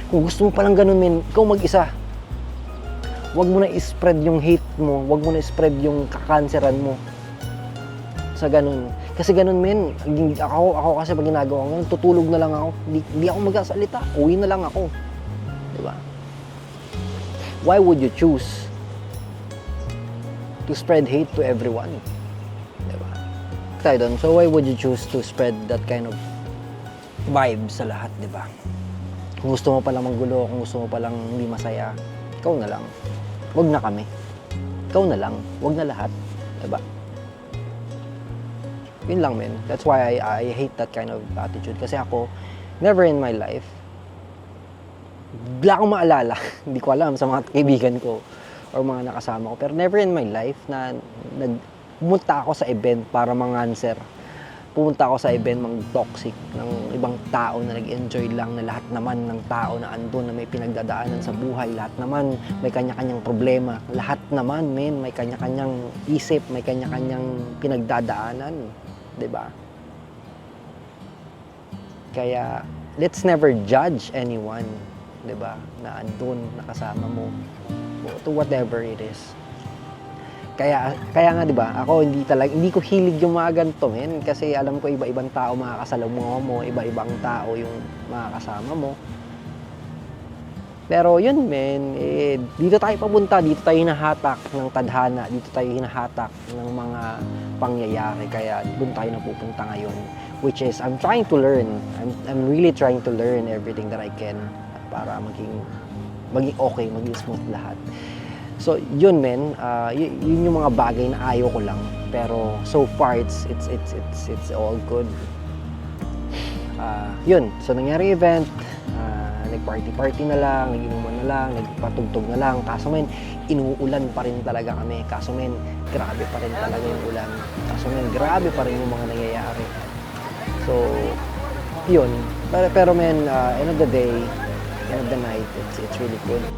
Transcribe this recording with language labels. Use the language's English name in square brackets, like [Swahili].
[Filipino] Kung gusto mo palang ganun, men, ikaw mag-isa. Huwag mo na i-spread yung hate mo, huwag mo na i-spread yung kakanseran mo sa ganun. Kasi ganun, men, ako kasi pag ginagawa ko ganun, tutulog na lang ako. Hindi ako magsasalita, uwi na lang ako. Diba? [English] Why would you choose to spread hate to everyone? [Filipino] Diba? Tayo doon, [English] so why would you choose to spread that kind of vibe [Filipino] sa lahat, diba? Kung gusto mo palang manggulo, kung gusto mo palang hindi masaya, ikaw na lang. Wag na kami. Ikaw na lang. Wag na lahat. Diba? Yun lang, men. [English] That's why I hate that kind of attitude. [Filipino] Kasi ako, [English] never in my life, [Filipino] bigla akong maalala. Hindi ko alam sa mga kaibigan ko or mga nakasama ko. Pero [English] never in my life [Filipino] na pumunta ako sa event para mang-answer. Pumunta ako sa event mang-toxic ng ibang tao na nag-enjoy lang, na lahat naman ng tao na andun na may pinagdadaanan sa buhay, lahat naman may kanya-kanyang problema, lahat naman, men, may kanya-kanyang isip, may kanya-kanyang pinagdadaanan, 'di ba? Kaya [English] let's never judge anyone, [Filipino] 'di ba? Na andun, nakasama mo, [English] to whatever it is. [Filipino] Kaya nga 'di ba, ako hindi ko hilig yung mga ganito, men, kasi alam ko iba-ibang tao makakasalamuha mo, iba-ibang tao yung makakasama mo. Pero yun, men, dito tayo papunta, dito tayo hinahatak ng tadhana, dito tayo hinahatak ng mga pangyayari, kaya doon tayo napupunta ngayon, [English] which is I'm trying to learn. I'm really trying to learn everything that I can [Filipino] para maging okay, maging smooth lahat. So, yun, men, yun yung mga bagay na ayaw ko lang. [English] Pero, so far, it's all good. [Filipino] Yun, so nangyari event, nag-party na lang, nag-inuman na lang, nagpatugtog na lang. Kaso, men, inuulan pa rin talaga kami. Kaso, men, grabe pa rin talaga yung ulan. Kaso, men, grabe pa rin yung mga nangyayari. So, yun. [English] Pero men, end of the day, end of the night, it's really good.